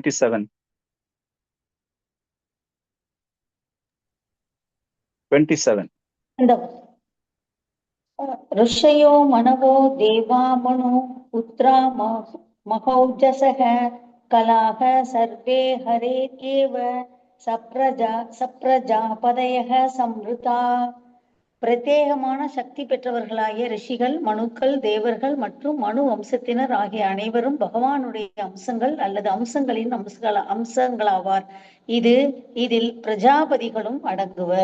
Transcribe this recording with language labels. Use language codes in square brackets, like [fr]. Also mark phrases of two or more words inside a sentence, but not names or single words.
[sa] 27. ऋषयो मनवो देवा मनु पुत्रा महौजसः कलाः सर्वे हरे एव सप्रजापतयः स्मृताः. [ta] பிரத்யேகமான சக்தி பெற்றவர்களாகிய ரிஷிகள், மனுக்கள், தேவர்கள் மற்றும் மனு வம்சத்தினர் ஆகிய அனைவரும் பகவானுடைய அம்சங்கள் அல்லது அம்சங்களின் அம்சங்களாவார். இதில் பிரஜாபதிகளும் அடங்குவர்.